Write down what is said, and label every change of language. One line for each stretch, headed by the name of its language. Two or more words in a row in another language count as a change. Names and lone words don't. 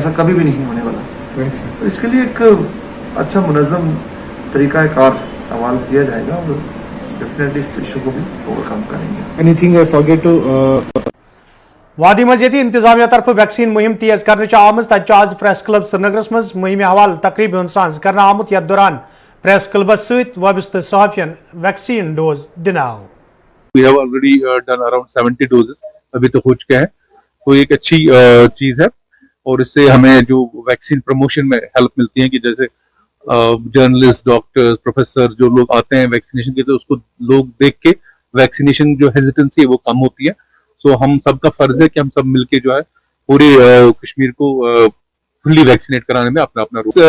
Hindi: ऐसा कभी भी नहीं होने वाला। तो इसके लिए एक अच्छा मुनज़्ज़म तरीक़ाकार अमल किया जाएगा और डेफिनेटली इस इशू को भी ओवरकम करेंगे।
English: anything I forget to
Kashmiri: वादी मज़ीदी इंतजामिया तरफ वैक्सीन मुहिम तेज करने आम तक आज प्रेस क्लब श्रीनगरस मज मुहिम हवाल तकरीब साज कर आमुत यथ दौरान प्रेस क्लबस सहित वाबस्त सहाफियन वैक्सीन डोज दिन आव।
English: We have already done around 70 doses,
Hindi: अभी तो हो चुके हैं। तो एक अच्छी चीज है और इससे हमें जो
English: vaccine promotion
Hindi: में हेल्प मिलती है कि जैसे जर्नलिस्ट, डॉक्टर्स, प्रोफेसर जो लोग आते हैं वैक्सीनेशन के, तो उसको लोग देख के वैक्सीनेशन जो हेजिटेंसी है वो कम होती है। सो हम सबका फर्ज है कि हम सब मिलके जो है पूरे कश्मीर को
English: fully vaccinate
Hindi: कराने में अपना अपना रोल।